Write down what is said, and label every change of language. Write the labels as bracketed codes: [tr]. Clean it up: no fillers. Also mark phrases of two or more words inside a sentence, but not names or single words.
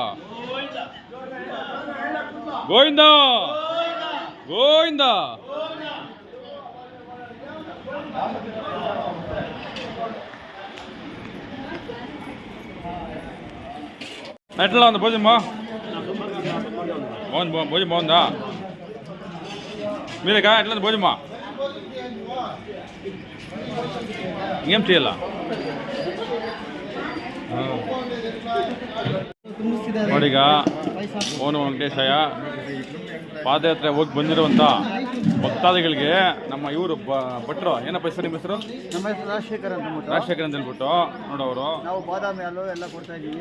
[kn] ಗೋವಿಂದ ಗೋವಿಂದ. [te] ఎట్లా ఉంది భోజనం? బాగుంది, భోజనం బాగుందా? మీరేకా ఎట్లా ఉంది భోజనమా? ఇంకేం చేయాలా? [kn] ನೋಡೀಗ [sa] ओं नमो वेङ्कटेशाय [kn] ಪಾದಯಾತ್ರೆ ಹೋಗಿ ಬಂದಿರುವಂಥ ಭಕ್ತಾದಿಗಳಿಗೆ ನಮ್ಮ ಇವರು ಭಟ್ರು ಏನಪ್ಪ ಹೆಸರು ನಿಮ್ಮ ಹೆಸರು? ನಮ್ಮ ಹೆಸರು ರಾಜಶೇಖರ್ ಅಂತ ಅಂದ್ಬಿಟ್ಟು ರಾಜಶೇಖರ್ ಅಂತ ಹೇಳ್ಬಿಟ್ಟು ನೋಡೋರು ನಾವು ಬಾದಾಮಿ ಹಾಲು ಎಲ್ಲ ಕೊಡ್ತಾ ಇದ್ದೀವಿ.